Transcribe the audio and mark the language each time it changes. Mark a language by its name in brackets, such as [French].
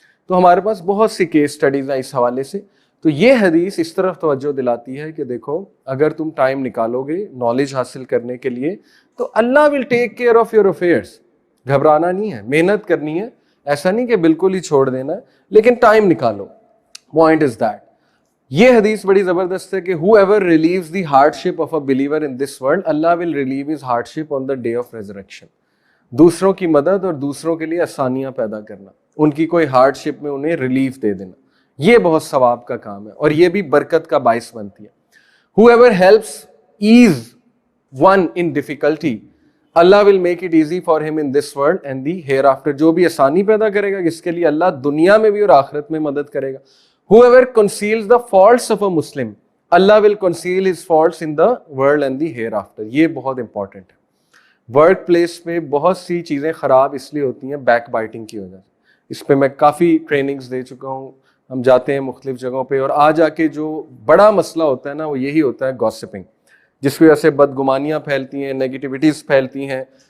[Urdu] تو ہمارے پاس بہت سی کیس سٹڈیز ہیں اس حوالے سے. تو یہ حدیث اس طرف توجہ دلاتی ہے کہ دیکھو اگر تم ٹائم نکالو گے نالج حاصل کرنے کے لیے تو [English] Allah will take care of your affairs. [Urdu] گھبرانا نہیں ہے، محنت کرنی ہے، ایسا نہیں کہ بالکل ہی چھوڑ دینا ہے، لیکن ٹائم نکالو. [English] Point is that. [Urdu] یہ حدیث بڑی زبردست ہے کہ [English] whoever relieves the hardship of a believer in this world, Allah will relieve his hardship on the day of resurrection. [Urdu] دوسروں کی مدد اور دوسروں کے لیے آسانیاں پیدا کرنا، ان کی کوئی ہارڈ شپ میں انہیں ریلیف دے دینا، یہ بہت ثواب کا کام ہے اور یہ بھی برکت کا باعث بنتی ہے. [English] whoever helps ease one in difficulty, Allah will make it easy for him in this world and the hereafter. [Urdu] جو بھی آسانی پیدا کرے گا اس کے لیے اللہ دنیا میں بھی اور آخرت میں مدد کرے گا. [English] whoever conceals the faults of a Muslim, Allah will conceal his faults in the world and the hereafter. [Urdu] یہ بہت امپورٹنٹ ہے. ورک پلیس پہ بہت سی چیزیں خراب اس لیے ہوتی ہیں بیک بائٹنگ کی وجہ سے. اس پہ میں کافی ٹریننگز دے چکا ہوں. ہم جاتے ہیں مختلف جگہوں پہ اور آ جا کے جو بڑا مسئلہ ہوتا ہے نا وہ یہی ہوتا ہے گوسپنگ، جس کی وجہ سے بدگمانیاں پھیلتی ہیں، نیگیٹیوٹیز پھیلتی ہیں.